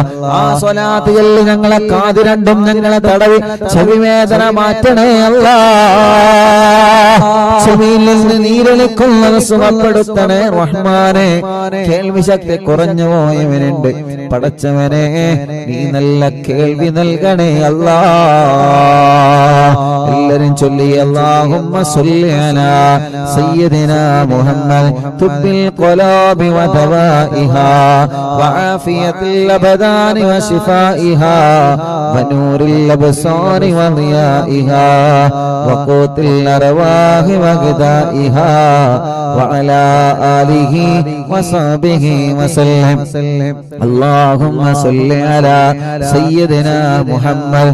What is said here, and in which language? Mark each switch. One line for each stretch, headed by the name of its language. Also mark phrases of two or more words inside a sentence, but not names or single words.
Malayalam: ആ സ്വലാത്തുകളിൽ ഞങ്ങളെ കാത് രണ്ടും ഞങ്ങളെ തടവി ചെവി വേദന മാറ്റണേ അല്ലാഹ്. ചെവിയിൽ നിന്ന് നീരൊലിക്കുന്നത് സുഖപ്പെടുത്തണേ റഹ്മാനെ. കേൾവി ശക്തി കുറഞ്ഞു പോയവനുണ്ട് പടച്ചവനെ, നീ നല്ല കേൾവി നൽകണേ അല്ലാഹ്. എല്ലാരും ചൊല്ലി
Arabic: اللهم صل على سيدنا محمد طب القلوب ودوائها وعافية الأبدان وشفائها ونور الأبصار وضيائها وقوت الأرواح وغذائها وعلى آله وصحبه وسلم اللهم صل على سيدنا محمد